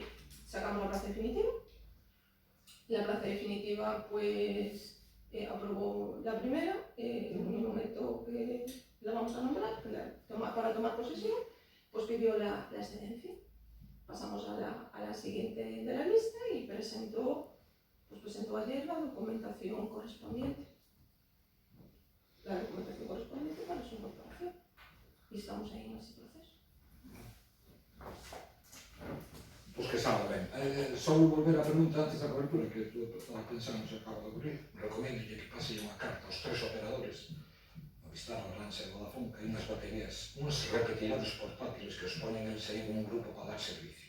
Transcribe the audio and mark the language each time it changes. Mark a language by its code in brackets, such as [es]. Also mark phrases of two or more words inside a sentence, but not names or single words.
[es] Sacamos la plaza definitiva. La plaza definitiva, pues, aprobó la primera, en un momento que la vamos a nombrar, para tomar posesión, pues pidió la excedencia. Pasamos a la siguiente de la lista y presentó ayer la documentación correspondiente. La documentación correspondiente para su incorporación. Y estamos ahí en ese proceso. [gl] Pois que sabe ben. Só volver a pregunta antes da cobertura, que tú estaba pensando se acaba de ocurrir. [es] Recomiendo que [gl] pase unha carta aos 3 operadores, Movistar, Orange e Vodafone, que hai unhas baterías, uns repetidores portátiles que os ponen eles aí como un grupo para dar servicio.